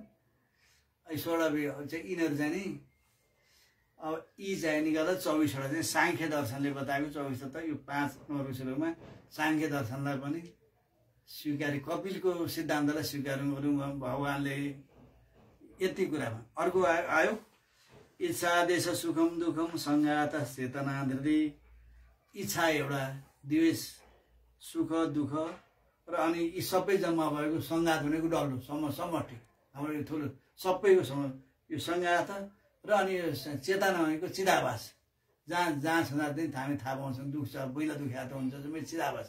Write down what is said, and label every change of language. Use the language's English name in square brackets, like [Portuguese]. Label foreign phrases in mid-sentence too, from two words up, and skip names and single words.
[Nepali] यी 16 चाहिँ यिनीहरू चाहिँ नि अब यी चाहिँ नि गर्दा 24 वटा चाहिँ सांख्य दर्शनले बताएको 24 तत्त्व। यो 5 नम्बरको श्लोकमा सांख्य दर्शनलाई पनि स्वीकार्य, कपिलको सिद्धान्तलाई स्वीकार गर्नु भगवानले यति कुरामा। अर्को आयो [Sanskrit] इच्छा देश सुखम दुखम संघात चेतना धृति। [Nepali] इच्छा एउटा, द्वेष, सुख दुःख र अनि यी सबै जम्मा भएको संघात भनेको डल्लो समष्टि हाम्रो यो ठुलो सबैको यो संघात र अनि चेतना भनेको चिदाभास, जहाँ छँदा चाहिँ हामी थाहा पाउँछौँ दुःख छ, पहिला दुख्या त हुन्छ जम्मै चिदाभास।